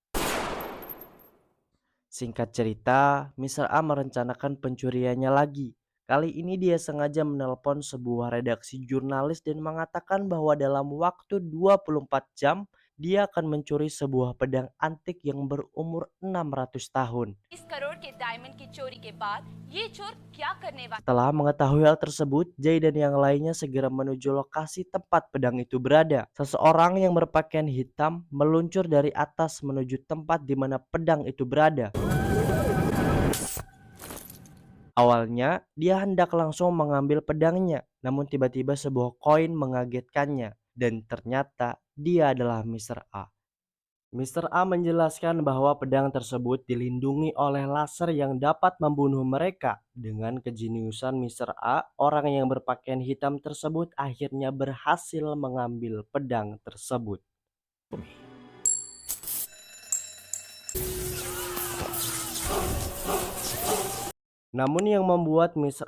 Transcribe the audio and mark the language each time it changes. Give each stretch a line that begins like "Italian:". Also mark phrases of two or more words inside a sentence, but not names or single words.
Indonesian: Singkat cerita, Mr. A merencanakan pencuriannya lagi. Kali ini dia sengaja menelpon sebuah redaksi jurnalis dan mengatakan bahwa dalam waktu 24 jam dia akan mencuri sebuah pedang antik yang berumur 600 tahun.
Hindi: 20 करोड़ के डायमंड की चोरी के बाद ये चोर क्या करने वाला?
Indonesian: Setelah mengetahui hal tersebut, Jay dan yang lainnya segera menuju lokasi tempat pedang itu berada. Seseorang yang berpakaian hitam meluncur dari atas menuju tempat di mana pedang itu berada. Awalnya, dia hendak langsung mengambil pedangnya, namun tiba-tiba sebuah koin mengagetkannya, dan ternyata dia adalah Mr. A. Mr. A menjelaskan bahwa pedang tersebut dilindungi oleh laser yang dapat membunuh mereka. Dengan kejeniusan Mr. A, orang yang berpakaian hitam tersebut akhirnya berhasil mengambil pedang tersebut. Namun yang membuat Mr.